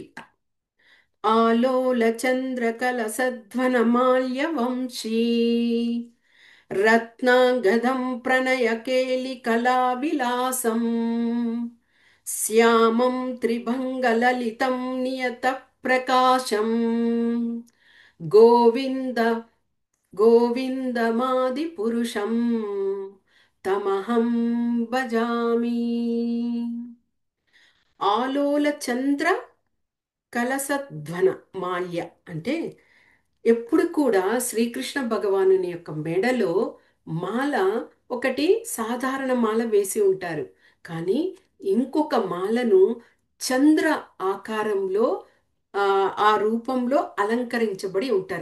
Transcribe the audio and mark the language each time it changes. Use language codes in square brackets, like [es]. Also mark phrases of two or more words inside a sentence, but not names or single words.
[sa] ఆలోల చంద్రకల సధ్వన మాల్య వంశీ రత్నాంగదం ప్రణయ కేలి కళా విలాసం శ్యామం త్రిభంగలలితం నియత ప్రకాశం గోవింద గోవిందమాది పురుషం తమహం భజామి. ఆలోల చంద్ర కలసధ్వన మాల్య [te] అంటే ఎప్పుడు కూడా శ్రీకృష్ణ భగవానుని యొక్క మెడలో మాల ఒకటి సాధారణ మాల వేసి ఉంటారు. కానీ ఇంకొక మాలను చంద్ర ఆకారంలో ఆ రూపంలో అలంకరించబడి ఉంటారు.